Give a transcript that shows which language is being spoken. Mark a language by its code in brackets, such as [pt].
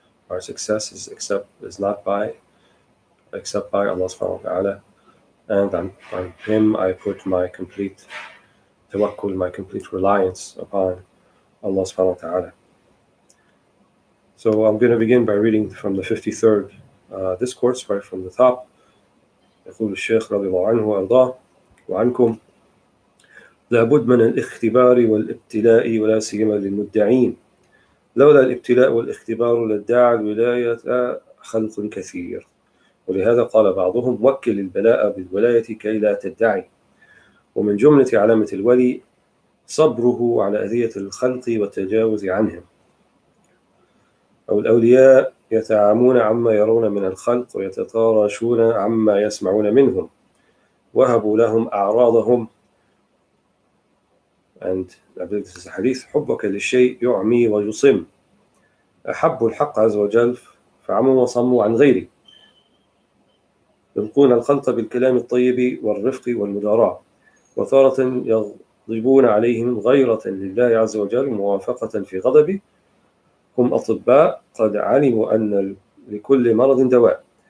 [en] Our success is not except by Allah subhanahu wa ta'ala, and on him I put my complete tawakkul, my complete reliance upon Allah subhanahu wa ta'ala. So I'm going to begin by reading from the 53rd discourse, right from the top. [ar] يقول الشيخ رضي الله عنه وأرضاه وعنكم: لابد من الاختبار والابتلاء ولا سيما للمدعين. لولا الابتلاء والاختبار لادعى الولاية خلق كثير. ولهذا قال بعضهم: وكل البلاء بالولاية كي لا تدعي. ومن جملة علامة الولي صبره على أذية الخلق والتجاوز عنهم. أو الأولياء يتعامون عما يرون من الخلق ويتطارشون عما يسمعون منهم. وهبوا لهم أعراضهم. [en] And I believe this is a hadith: [ar] حبك للشيء يعمي ويصم. أحبوا الحق عز وجل فعموا وصموا عن غيره. يلقون الخلق بالكلام الطيب والرفق والمداراة، وتارة يغضبون عليهم غيرة لله عز وجل موافقة في غضبه. هم أطباء قد علموا أن لكل مرض دواء.